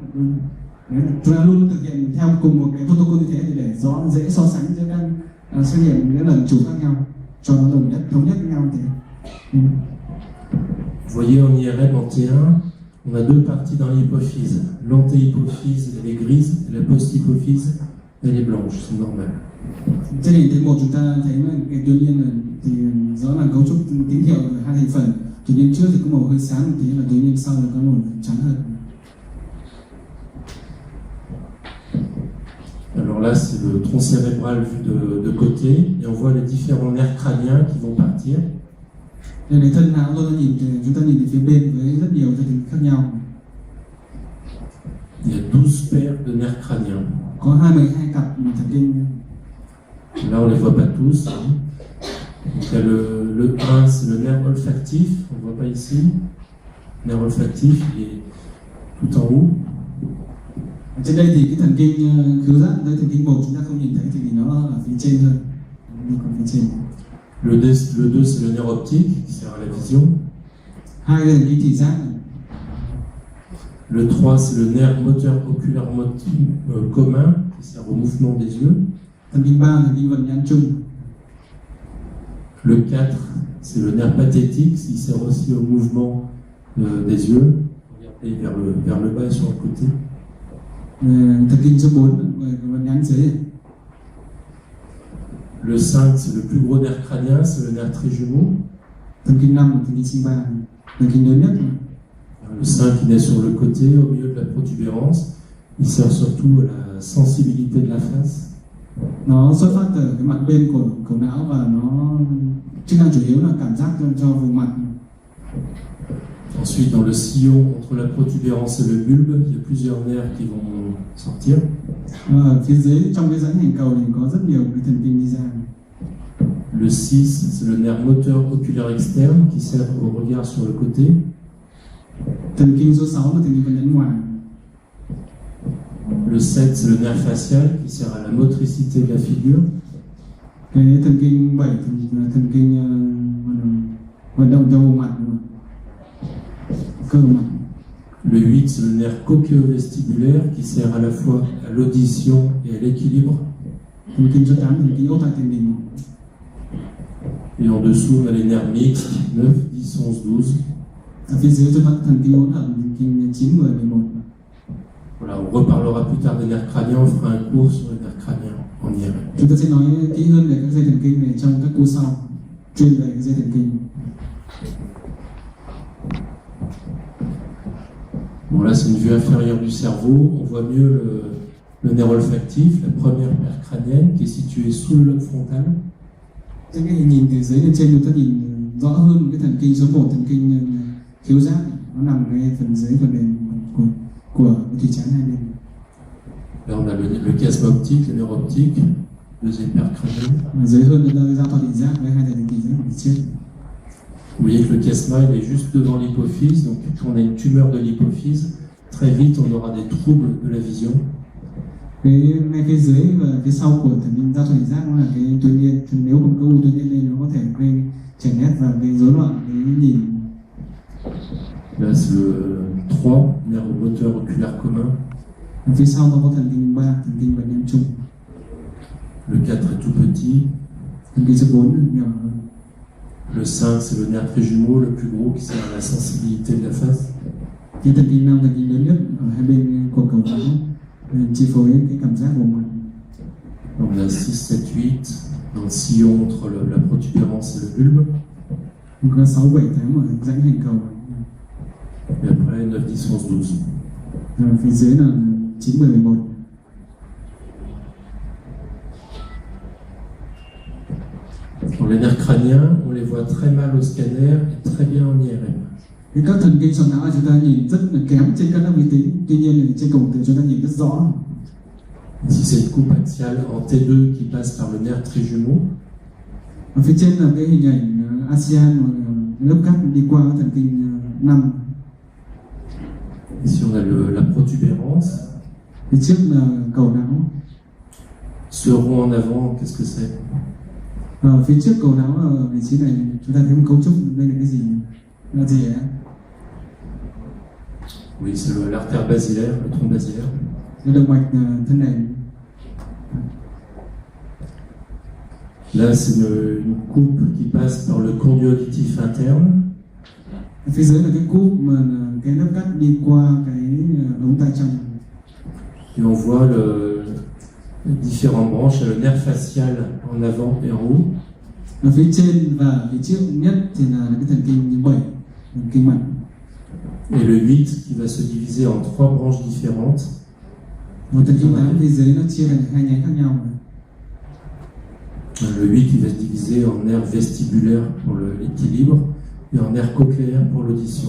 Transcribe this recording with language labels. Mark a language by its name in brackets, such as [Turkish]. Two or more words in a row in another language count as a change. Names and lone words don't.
[Vietnamese] Chúng ta luôn thực hiện theo cùng một cái protocol như thế để dễ so sánh giữa các xét nghiệm những lần chụp khác nhau cho nó thống nhất với nhau thế. [French] Vous voyez en IRM en T1, on a deux parties dans l'hypophyse. L'antéhypophyse, elle est grise, et la posthypophyse, elle est blanche, c'est normal. [Vietnamese] Trên hình thế 1 chúng ta thấy là cái tuyến yên là thì rõ là cấu trúc tín hiệu ở hai thành phần. Tuyến yên trước thì có màu hơi sáng một tí, và tuyến yên sau là có màu trắng hơn. [French] Alors là, c'est le tronc cérébral vu de côté, et on voit les différents nerfs crâniens qui vont partir. [Vietnamese] Đây là thân não chúng ta nhìn từ phía bên với rất nhiều thần kinh khác nhau. [French] Il y a 12 paires de nerfs crâniens. [Vietnamese] Có 22 cặp thần kinh. [French] Là, on ne les voit pas tous. Donc, il y a le 1, c'est le nerf olfactif, on ne voit pas ici. Le nerf olfactif, il est tout en haut. [Vietnamese] Trên đây thì cái thần kinh khứu giác, đây thần kinh 1 chúng ta không nhìn thấy thì nó ở phía trên hơn. Còn phía trên. [French] Le 2, c'est le nerf optique qui sert à la vision. [Vietnamese] Hai là thần kinh thị giác. [French] Le 3, c'est le nerf moteur oculaire commun qui sert au mouvement des yeux. [Vietnamese] Thần kinh 3, thần kinh vật nhãn chung. [French] Le 4, c'est le nerf pathétique qui sert aussi au mouvement des yeux. Regardez vers le bas et sur le côté. [Vietnamese] Thần kinh số 4 vật nhãn dưới. [French] Le 5, c'est le plus gros nerf crânien, c'est le nerf trijumeau. [Vietnamese] Thần kinh 5 là thần kinh sinh ba, thần kinh lớn nhất. [French] Le 5, il est sur le côté, au milieu de la protubérance. Il sert surtout à la sensibilité de la face. [Vietnamese] Nó xuất phát từ cái mặt bên của não và nó chức năng chủ yếu là cảm giác cho vùng mặt. [French] Ensuite, dans le sillon entre la protubérance et le bulbe, il y a plusieurs nerfs qui vont sortir. [Vietnamese] Ở phía dưới trong cái rãnh hành cầu thì có rất nhiều cái thần kinh đi ra. [French] Le 6, c'est le nerf moteur oculaire externe qui sert au regard sur le côté. [Vietnamese] Thần kinh số 6 là thần kinh vật nhãn ngoài. [French] Le 7, c'est le nerf facial qui sert à la motricité de la figure. [Vietnamese] Cái thần kinh 7 là thần kinh vận động cho vùng mặt, cơ mặt. [French] Le 8, c'est le nerf cochléo-vestibulaire qui sert à la fois à l'audition et à l'équilibre. [Vietnamese] Thần kinh số 8 là thần kinh ốc tai tiền đình. [French] Et en dessous, on a les nerfs mixtes, 9, 10, 11, 12. [Vietnamese] Ở phía dưới chúng ta thần kinh hỗn hợp, thần kinh 9, 10, 11. [French] Voilà, on reparlera plus tard des nerfs crâniens, on fera un cours sur les nerfs crâniens en IRM. [Vietnamese] Chúng ta sẽ nói kỹ hơn về các dây thần kinh này trong các cours sau, chuyên về các dây thần kinh. [French] Bon, là, c'est une vue inférieure du cerveau. On voit mieux le nerf olfactif, la première paire crânienne qui est située sous le lobe frontal. [Vietnamese] Trên cái hình nhìn từ dưới lên trên chúng ta nhìn rõ hơn cái thần kinh số 1, thần kinh khiếu giác, nó nằm ngay phần dưới phần nền của thùy trán hai bên. [French] Là, on a le chiasme optique, le nerf optique, deuxième paire crânienne. [Vietnamese] Dưới hơn chúng ta giao thoa thị giác với hai thần kinh giác phía trước. [French] Vous voyez que le chiasma il est juste devant l'hypophyse, donc quand on a une tumeur de l'hypophyse, très vite on aura des troubles de la vision. [Vietnamese] Cái ngay phía dưới và phía sau của thần kinh giao thoa thị giác nó là cái tuyến yên, nếu không có u tuyến yên lên nó có thể gây chảy nét và gây rối loạn cái nhìn. [French] Là c'est le 3, nerf moteur oculaire commun. [Vietnamese] Ở phía sau nó có thần kinh 3, thần kinh vật nhãn chung. [French] Le 4 est tout petit. [Vietnamese] Thần kinh số 4 nhỏ hơn. [French] Le 5, c'est le nerf trijumeau, le plus gros, qui sert à la sensibilité de la face. [Vietnamese] Cái thần kinh 5, thần kinh lớn nhất ở hai bên của cầu não. chi phối cái cảm giác của mình. [French] On a 6, 7, 8 dans le sillon entre la protubérance et le bulbe. [Vietnamese] Mình có 6, 7 tháng ở rãnh hành cầu. [French] Et après 9, 10, 11, 12. [Vietnamese] Rồi phía dưới là 9, 10, 11. [French] Pour les nerfs crâniens, on les voit très mal au scanner et très bien en IRM. [Vietnamese] Thì các thần kinh sọ não chúng ta nhìn rất là kém trên các vi tính, tuy nhiên thì trên cộng tử chúng ta nhìn rất rõ. [French] Ici, c'est une coupe axiale en T2 qui passe par le nerf trijumeau. [Vietnamese] Ở phía trên là cái hình ảnh ASEAN lớp cắt đi qua thần kinh 5. [French] Ici, on a la protubérance. [Vietnamese] Phía trước là cầu não. [French] Ce rond en avant, qu'est-ce que c'est? [Vietnamese] Ở phía trước cầu não ở vị trí này chúng ta thấy một cấu trúc, đây là cái gì? Là gì ạ? [French] Oui, c'est l'artère basilaire, le tronc basilaire. [Vietnamese] Cái động mạch thân này. [French] Là, c'est une coupe qui passe par le conduit auditif interne. [Vietnamese] Ở phía dưới là cái cúp mà cái lớp cắt đi qua cái ống tai trong. [French] Et on voit les différentes branches, le nerf facial en avant et en haut. [Vietnamese] Ở phía trên và phía trước nhất thì là cái thần kinh 7, thần kinh mặt. [French] Et le 8 qui va se diviser en 3 branches différentes. [Vietnamese] Một thần kinh 8 phía dưới nó chia thành 2 nhánh khác nhau. [French] Le 8 qui va se diviser en nerf vestibulaire pour l'équilibre et en nerf cochléaire pour l'audition.